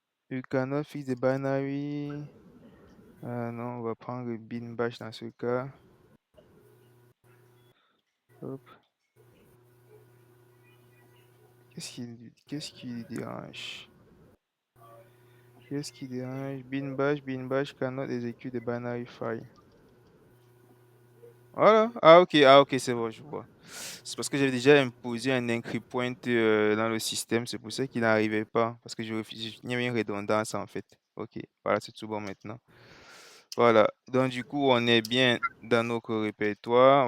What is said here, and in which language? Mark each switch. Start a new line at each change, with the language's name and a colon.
English: You cannot fix the binary.
French: Non, on va prendre bin bash dans ce cas. Hop. Qu'est-ce qui dérange? Qu'est-ce qui dérange?
English: Bin bash cannot execute the binary file.
French: Voilà. Ah, ok, c'est bon, je vois. C'est parce que j'avais déjà imposé un encrypt point dans le système, c'est pour ça qu'il n'arrivait pas. Parce que il y avait une redondance en fait. Ok, voilà, c'est tout bon maintenant. Voilà. Donc du coup, on est bien dans notre répertoire.